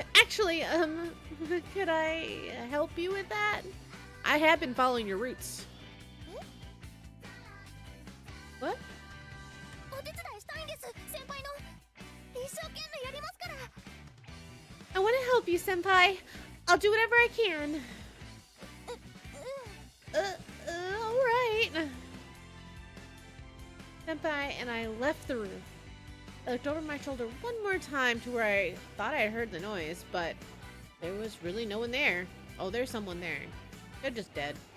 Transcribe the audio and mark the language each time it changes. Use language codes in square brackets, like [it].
[en] Actually, could I help you with that? I have been following your roots. What? [ja] お手伝いしたいんです、先輩の。一生懸命やりますから。 [en] I want to help you, senpai. I'll do whatever I can. All right. Senpai and I left the room. I looked over my shoulder one more time to where I thought I heard the noise, but there was really no one there. Oh, there's someone there. They're just dead.